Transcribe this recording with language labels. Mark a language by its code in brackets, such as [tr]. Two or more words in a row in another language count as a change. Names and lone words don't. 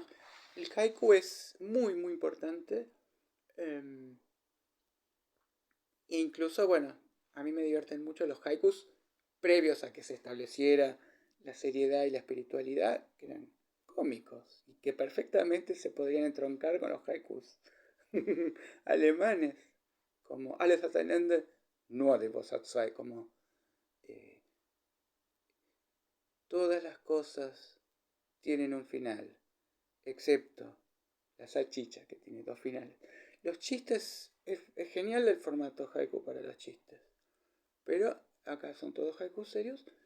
[es] El haiku es muy, muy importante. E incluso, bueno, a mí me divierten mucho los haikus previos a que se estableciera la seriedad y la espiritualidad, que eran cómicos y que perfectamente se podrían entroncar con los haikus alemanes, como [de] alles hat ein Ende, nur die Wurst hat zwei, [es] como todas las cosas tienen un final, excepto la salchicha, que tiene dos finales. Los chistes, es genial el formato haiku para los chistes, pero acá son todos haikus serios.